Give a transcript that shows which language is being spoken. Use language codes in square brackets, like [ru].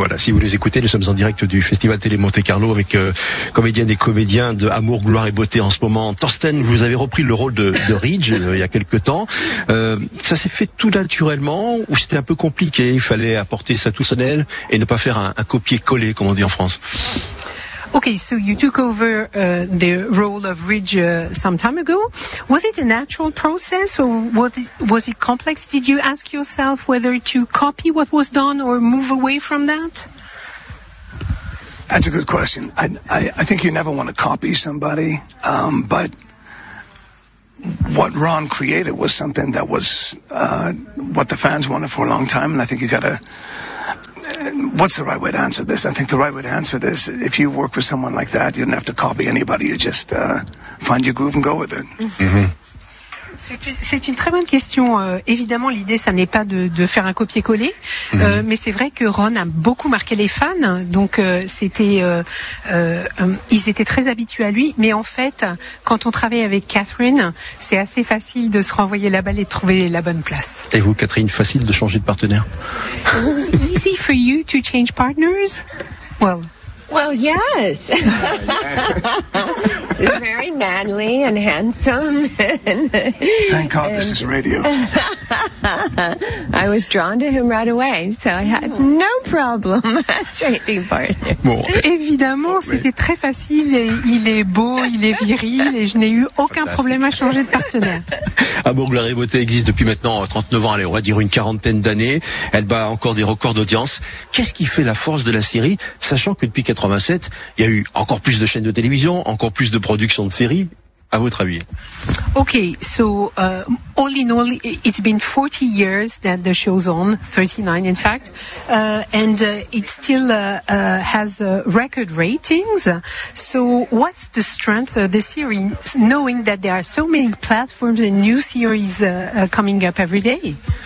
[fr] Voilà, si vous les écoutez, nous sommes en direct du Festival Télé Monte Carlo avec comédiennes et comédiens de Amour, Gloire et Beauté en ce moment. Thorsten, vous avez repris le rôle de Ridge il y a quelques temps. Ça s'est fait tout naturellement ou c'était un peu compliqué? Il fallait apporter ça tout seul et ne pas faire un copier-coller comme on dit en France. [en] Okay, so you took over the role of Ridge some time ago. Was it a natural process or was it complex? Did you ask yourself whether to copy what was done or move away from that? That's a good question. I think you never want to copy somebody, but what Ron created was something that was what the fans wanted for a long time, and I think you got to what's the right way to answer this? I think the right way to answer this, if you work with someone like that, you don't have to copy anybody. You just find your groove and go with it. Mm-hmm. [fr] C'est une très bonne question. Évidemment, l'idée, ça n'est pas de faire un copier-coller, mais c'est vrai que Ron a beaucoup marqué les fans. Donc, ils étaient très habitués à lui. Mais en fait, quand on travaille avec Catherine, c'est assez facile de se renvoyer la balle et de trouver la bonne place. Et vous, Catherine, facile de changer de partenaire? [en] Easy for you to change partners? Well. Well, yes. He's very manly and handsome. Thank God this is radio. I was drawn to him right away, so I had no problem changing partners. [fr] Bon, évidemment, c'était très facile. Et il est beau, il est viril, et je n'ai eu aucun problème à changer de partenaire. Amour, gloire et beauté existe depuis maintenant 39 ans, allez, on va dire une quarantaine d'années. Elle bat encore des records d'audience. Qu'est-ce qui fait la force de la série, sachant que depuis 87, il y a eu encore plus de chaînes de télévision, encore plus de productions de séries, à votre avis? [en] Okay, so all in all, it's been 40 years that the show's on, 39 in fact, and it still has record ratings. So what's the strength of the series, knowing that there are so many platforms and new series coming up every day?